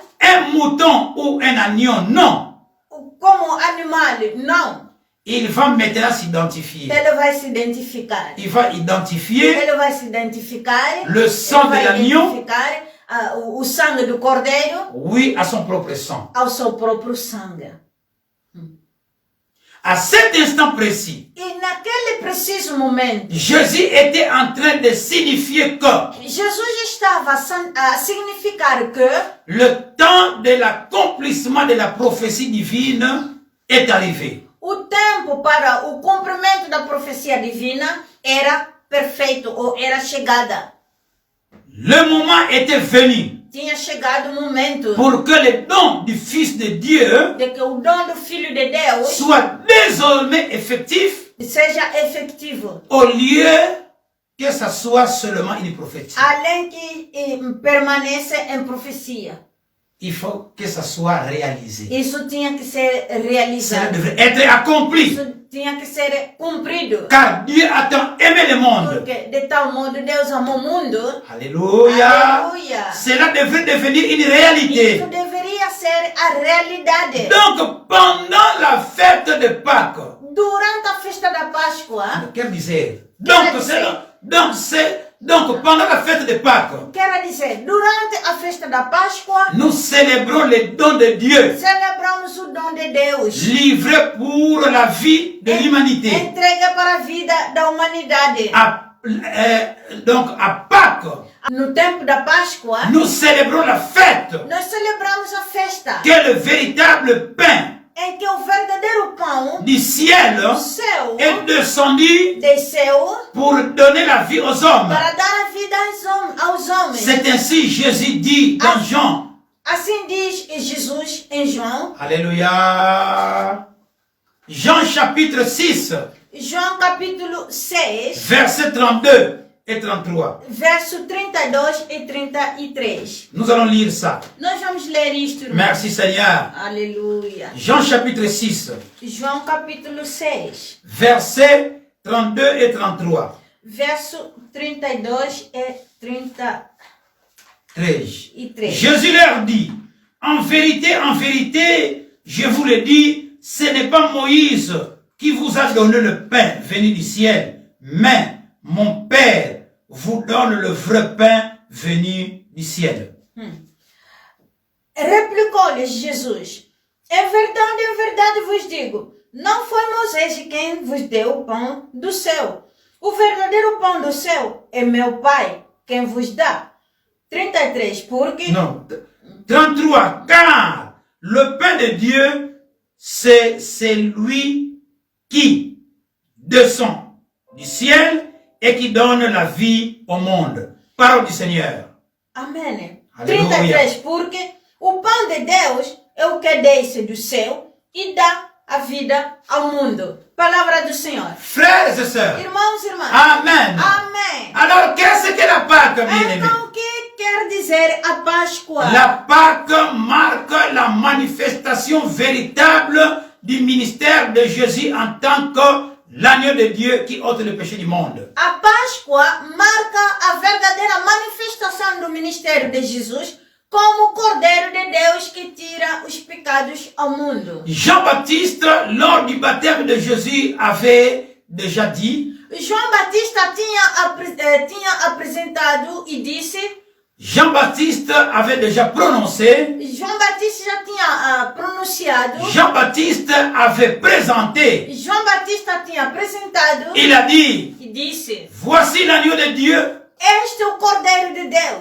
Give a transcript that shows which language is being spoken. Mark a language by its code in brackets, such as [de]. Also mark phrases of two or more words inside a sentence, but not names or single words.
[fr] un mouton ou un agneau, non. [pt] como animal, não. [fr] Il va maintenant s'identifier. [pt] Ele vai se identificar. [fr] Il va identifier [pt] Ele vai se identificar. [fr] le sang de [pt] Ele vai [fr] l'agneau, [pt] identificar o sangue do cordeiro [fr] oui, à son propre sang. [pt] ao seu próprio sangue. [fr] À cet instant précis, [pt] E naquele preciso momento, [fr] Jésus était en train de signifier que [pt] Jesus estava a significar que [fr] le temps de l'accomplissement de la prophétie divine est arrivé. [pt] o tempo para o cumprimento da profecia divina era perfeito ou era chegada. [fr] Le moment était venu [pt] Tinha chegado o momento [fr] pour que le don du Fils de Dieu [pt] de que o dom do Filho de Deus [fr] soit désormais effectif [pt] seja efetivo, [fr] au lieu que ça soit seulement une prophétie. [pt] além que permaneça em profecia. [fr] Il faut que ça soit réalisé. [pt] Isso tinha que ser [fr] Ça [pt] realizado. [fr] devrait être accompli. [pt] Isso tinha que ser cumprido. [fr] Car Dieu a tant aimé le monde. [pt] Porque de tal modo Deus amou o mundo. [fr] Alléluia. [pt] Aleluia. [fr] Cela devrait devenir une réalité. [pt] Isso deveria ser a realidade. [fr] Donc, pendant la fête de Pâques, [pt] Durante a festa da Páscoa, [fr] quelle misère. Donc, pendant la fête de Pâques, [pt] quer dizer, durante a festa da Páscoa, [fr] nous célébrons les dons de Dieu, [pt] celebramos o dom de Deus. [fr] livrés pour la vie de l'humanité. [pt] Entrega para a vida da humanidade. [fr] Donc, à Pâques, [pt] No tempo da Páscoa, [fr] nous célébrons la fête, [pt] nós celebramos a festa. [fr] qui est le véritable pain [pt] em que o verdadeiro pão [fr] du ciel [pt] do céu [fr] est descendu [pt] desceu [fr] pour donner la vie aux hommes. [pt] para dar a vida aos homens. [fr] C'est ainsi Jésus dit dans Jean. [pt] Assim diz Jesus em João. [fr] Alléluia. Jean chapitre 6, [pt] João capítulo 6, [fr] versets 32 et 33. [pt] verso 32 e 33. [fr] Nous allons lire ça. [pt] Nós vamos ler isto, irmão. [fr] Merci Seigneur. [pt] Aleluia. [fr] Jean chapitre 6, [pt] João capítulo 6, [fr] versets 32 et 33. [pt] verso 32 e 33. 13. [fr] Jésus leur dit, en vérité, je vous le dis, ce n'est pas Moïse qui vous a donné le pain venu du ciel, mais mon Père vous donne le vrai pain venu du ciel. [pt] Replicou-lhes Jesus, em verdade vos digo, não foi Moisés quem vos deu o pão do céu. O verdadeiro pão do céu é meu Pai quem vos dá. 33, porque... [fr] Non, 33, car le pain de Dieu, c'est celui qui descend du ciel et qui donne la vie au monde. Parole du Seigneur. [pt] Amém. Aleluia. 33, porque o pão de Deus é o que desce do céu e dá a vida ao mundo. Palavra do Senhor. [fr] Frères et sœurs. [pt] Irmãos e irmãs. [fr] Amen. [pt] Amém. [fr] Alors, qu'est-ce que la Pâque, bien-aimé? [pt] Então, o que quer dizer a Páscoa? [fr] La Pâque marque la manifestation véritable du ministère de Jésus en tant que l'agneau de Dieu qui ôte le péché du monde. [pt] A Páscoa marca a verdadeira manifestação do ministério de Jesus como o Cordeiro de Deus que tira os pecados ao mundo. [fr] Jean-Baptiste, lors du baptême de Jésus, avait déjà dit, [pt] João Batista tinha apresentado e disse, [fr] Jean-Baptiste avait déjà prononcé, [pt] João Batista já tinha pronunciado, [fr] Jean-Baptiste avait présenté, [pt] João Batista tinha apresentado [fr] il a dit, [pt] e disse, [fr] voici l'agneau de Dieu [pt] este é o Cordeiro de Deus